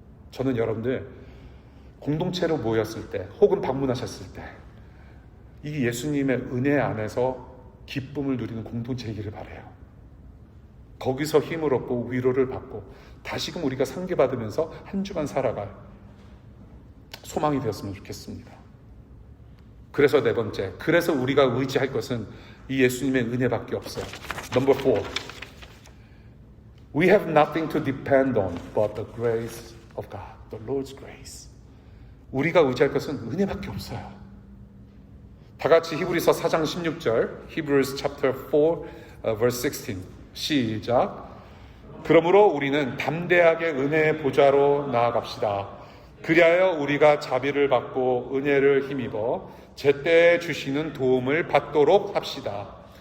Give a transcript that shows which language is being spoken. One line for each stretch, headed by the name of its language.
Korean: 저는 여러분들 공동체로 모였을 때 혹은 방문하셨을 때 이 예수님의 은혜 안에서 기쁨을 누리는 공동체이기를 바라요. 거기서 힘을 얻고 위로를 받고 다시금 우리가 상기받으면서 한 주간 살아갈 소망이 되었으면 좋겠습니다. 그래서 네 번째, 그래서 우리가 의지할 것은 이 예수님의 은혜밖에 없어요.
English: Number 4, we have nothing to depend on but the grace of God, the Lord's grace.
Korean: 우리가 의지할 것은 은혜밖에 없어요. 다 같이 히브리서 4장 16절,
English: Hebrews chapter 4, verse 16.
Korean: 시작. 그러므로 우리는 담대하게 은혜의 보좌로 나아갑시다. 그리하여 우리가 자비를 받고 은혜를 힘입어 제때에 주시는 도움을 받도록 합시다.